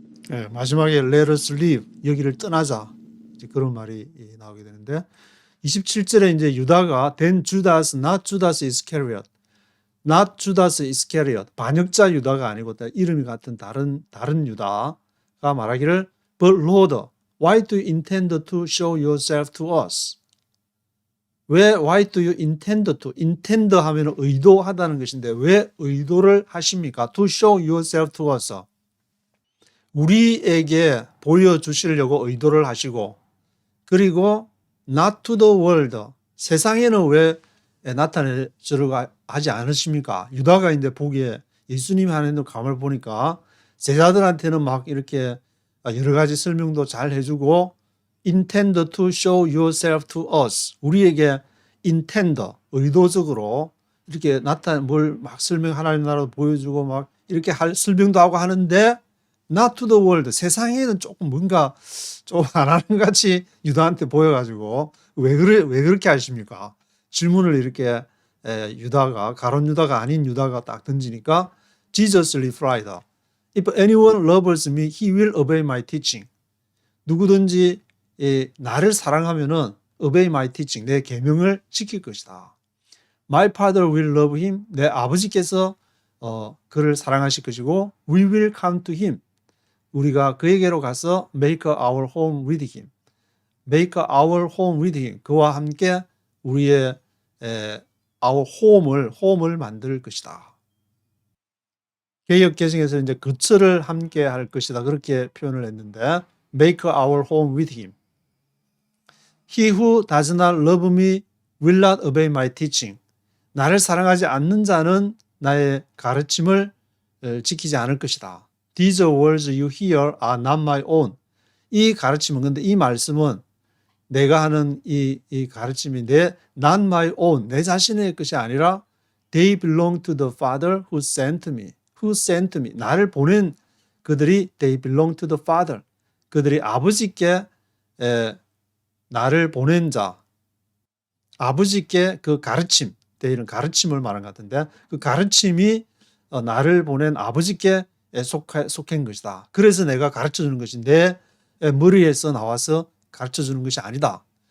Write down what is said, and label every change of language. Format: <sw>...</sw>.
<ko>네, 마지막에</ko> <en>let us leave,</en> <ko>여기를 떠나자, 이제 그런 말이 나오게 되는데, 27절에 이제 유다가</ko> <en>then Judas, not Judas Iscariot,</en> <ko>not Judas Iscariot, 반역자 유다가 아니고 이름이 같은 다른 유다가 말하기를</ko> <en>But Lord, why do you intend to show yourself to us?</en> <ko>왜</ko> <en>why do you intend to?</en> <ko>intend 하면 의도하다는 것인데 왜 의도를 하십니까?</ko> <en>To show yourself to us.</en> <ko>우리에게 보여주시려고 의도를 하시고, 그리고</ko> <en>not to the world,</en> <ko>세상에는 왜 나타내주려고 하지 않으십니까? 유다가 이제 보기에 예수님 하는 감을 보니까 제자들한테는 막 이렇게 여러 가지 설명도 잘 해주고</ko> <en>intend to show yourself to us,</en> <ko>우리에게 intend, 의도적으로 이렇게 뭘 막 설명, 하나님 나라도 보여주고 막 이렇게 설명도 하고 하는데</ko> <en>not to the world,</en> <ko>세상에는 조금 뭔가 좀 안 하는 같이 유다한테 보여가지고 왜 그렇게 하십니까? 질문을 이렇게 유다가, 가론 유다가 아닌 유다가 딱 던지니까</ko> <en>Jesus replied, If anyone loves me, he will obey my teaching.</en> <ko>누구든지 나를 사랑하면은</ko> <en>obey my teaching,</en> <ko>내 계명을 지킬 것이다.</ko> <en>My father will love him,</en> <ko>내 아버지께서 그를 사랑하실 것이고</ko> <en>we will come to him,</en> <ko>우리가 그에게로 가서</ko> <en>make our home with him. make our home with him.</en> <ko>그와 함께 우리의</ko> <en>our home</en> <ko>을 만들 것이다. 개역 개정에서 이제 거처를 함께 할 것이다, 그렇게 표현을 했는데</ko> <en>make our home with him. He who does not love me will not obey my teaching.</en> <ko>나를 사랑하지 않는 자는 나의 가르침을 지키지 않을 것이다.</ko> <en>These words you hear are not my own.</en> <ko>이 가르침은 근데 이 말씀은 내가 하는 이 가르침이</ko> <en>not my own,</en> <ko>내 자신의 것이 아니라</ko> <en>they belong to the Father who sent me. Who sent me.</en> <ko>나를 보낸 그들이</ko> <en>they belong to the Father.</en> <ko>그들이 아버지께 나를 보낸 자. 아버지께 그 가르침, they는 가르침을 말한 것 같은데 그 가르침이 나를 보낸 아버지께 속한 것이다. 그래서 내가 가르쳐주는 것인데 머리에서 나와서 가르쳐주는 것이 아니다.</ko>